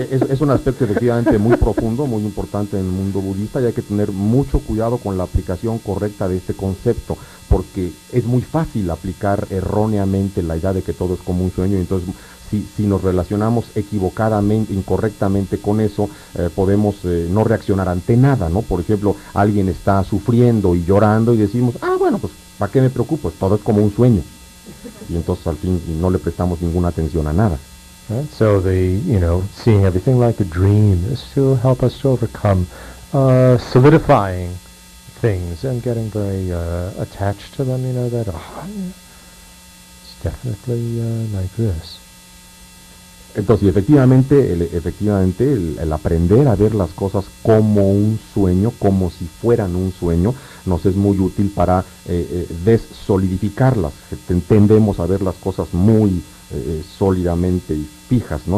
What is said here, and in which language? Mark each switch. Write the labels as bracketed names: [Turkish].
[Spanish] Es un aspecto efectivamente muy profundo, muy importante en el mundo budista, y hay que tener mucho cuidado con la aplicación correcta de este concepto, porque es muy fácil aplicar erróneamente la idea de que todo es como un sueño, y entonces si nos relacionamos equivocadamente, incorrectamente con eso, podemos no reaccionar ante nada, ¿no? Por ejemplo, alguien está sufriendo y llorando y decimos, bueno, pues ¿para qué me preocupo? Todo es como un sueño. Y entonces al fin no le prestamos ninguna atención a nada. [English] Right? So seeing everything like a dream is to help us to overcome solidifying things and getting very attached to them, that it's definitely like this. [Spanish] Entonces, efectivamente, el aprender a ver las cosas como un sueño, como si fueran un sueño, nos es muy útil para desolidificarlas. Tendemos a ver las cosas muy sólidamente y fijas, ¿no?